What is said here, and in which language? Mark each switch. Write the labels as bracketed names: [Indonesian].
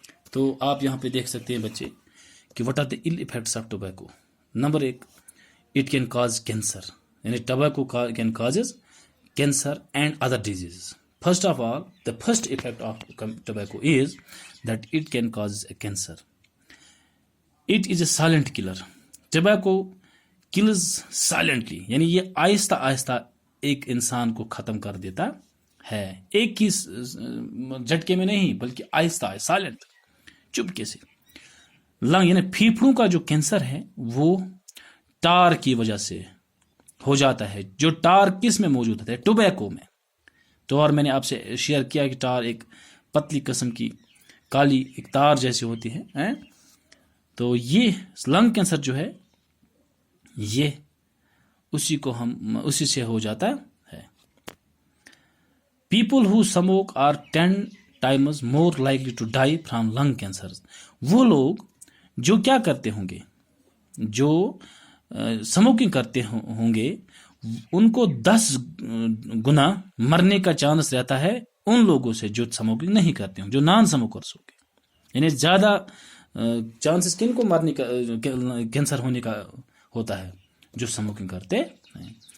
[Urdu] تو آپ یہاں پہ دیکھ سکتے ہیں بچے کہ [English] what are the ill effects of tobacco. Number 1, it can cause cancer. [Urdu] یعنی [English] tobacco can causes cancer and other diseases. First of all, the first effect of tobacco is that it can cause a cancer. It is a silent killer. Tobacco kills silently. [Urdu] یعنی یہ آہستہ آہستہ ایک انسان کو ختم کر دیتا ہے. ایک ہی جھٹکے میں نہیں بلکہ آہستہ آہستہ سائلنٹ چپکے سے. لنگ یعنی پھیپھڑوں کا جو کینسر ہے وہ ٹار کی وجہ سے ہو جاتا ہے. جو ٹار کس میں موجود ہوتا ہے؟ ٹوبیکو میں. تو اور میں نے آپ سے شیئر کیا کہ ٹار ایک پتلی قسم کی کالی ایک تار جیسی ہوتی ہے. تو یہ لنگ کینسر جو ہے یہ اسی سے ہو جاتا ہے. [English] People who smoke are 10 times more likely to die from lung cancer. [Urdu] وہ لوگ جو کیا کرتے ہوں گے، جو اسموکنگ کرتے ہوں گے، ان کو 10 گنا مرنے کا چانس رہتا ہے ان لوگوں سے جو اسموکنگ نہیں کرتے ہوں، جو نان اسموکرس ہوں گے. یعنی زیادہ چانسز کن کو مرنے کا کینسر ہونے کا ہوتا ہے؟ جو اسموکنگ کرتے ہیں.